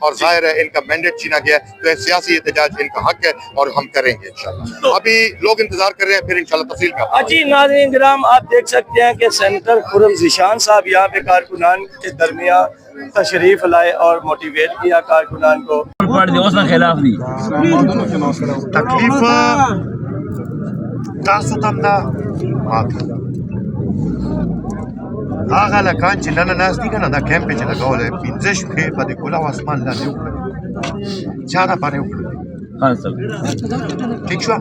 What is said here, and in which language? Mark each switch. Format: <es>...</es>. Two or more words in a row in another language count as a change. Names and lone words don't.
<ur>اور ظاہر ہے ان کا مینڈیٹ چھینا گیا ہے، تو سیاسی احتجاج ان کا حق ہے، اور ہم کریں گے انشاءاللہ. ابھی لوگ انتظار کر رہے ہیں، پھر انشاءاللہ تفصیل کا. جی ناظرین کرام، آپ دیکھ سکتے ہیں کہ سینیٹر خرم ذیشان صاحب یہاں پہ کارکنان کے درمیان تشریف لائے اور موٹیویٹ کیا کارکنان کو.</ur> <ps>تکلیف تاسو تم دا هغه لکان چې نن ناست دي کنه، دا کیمپ چې لګولی 15 شپې په دې کلاو اسمان لاندې وکړل. چا دپاره وکړل؟ ټیک شوه.</ps>